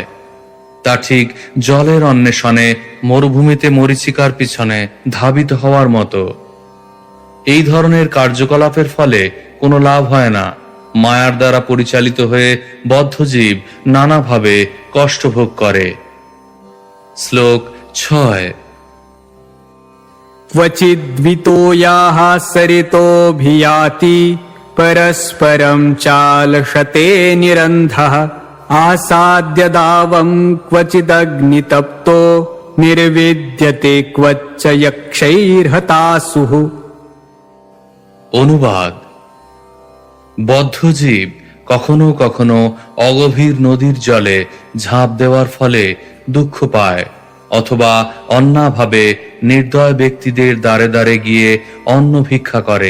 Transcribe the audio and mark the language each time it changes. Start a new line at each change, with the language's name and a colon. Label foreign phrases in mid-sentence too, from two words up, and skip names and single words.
Bangla: তা ঠিক জলের অন্বেষণে মরুভূমিতে মরীচিকার পিছনে ধাবিত হওয়ার মতো। এই ধরনের কার্যকলাপের ফলে কোনো লাভ হয় না। মায়ার দ্বারা পরিচালিত হয়ে বদ্ধজীব নানাভাবে কষ্ট ভোগ করে। শ্লোক 6।
Sanskrit: क्वचिद्वितोयाः सरितोऽभियाति परस्परं चालशते निरन्धः आसाद्य दावं क्वचिदग्नितप्तो निर्विद्यते क्वच्च यक्षैर्हतासुः।
Bangla: অনুবাদ: বদ্ধজীব কখনো কখনো অগভীর নদীর জলে ঝাঁপ দেওয়ার ফলে দুঃখ পায়, অথবা অন্যভাবে নির্দয় ব্যক্তিদের দ্বারে দ্বারে গিয়ে অন্ন ভিক্ষা করে।